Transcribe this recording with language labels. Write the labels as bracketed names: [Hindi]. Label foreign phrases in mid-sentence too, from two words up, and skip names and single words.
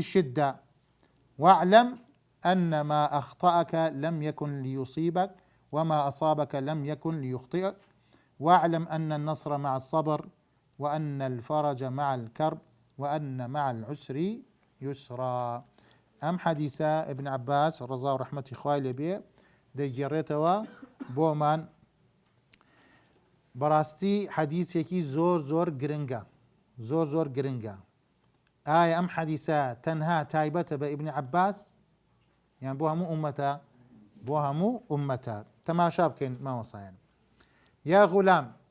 [Arabic] الشدة واعلم أن ما أخطأك لم يكن ليصيبك وما أصابك لم يكن ليخطئك واعلم أن النصر مع الصبر وأن الفرج مع الكرب وأن مع العسر يسرا أم حديثة ابن عباس رضا ورحمة إخوائي لبيه [Central Kurdish] دەیگێڕێتەوە بۆمان بەڕاستی حەدیثێکی زۆر گرنگە ئایا ئەم حەدیثە تەنها تایبەتە بە ئیبن عەباس یان بۆ هەموو ئوممەتە تەماشا بکەین مامۆسایان [Arabic] یا غولام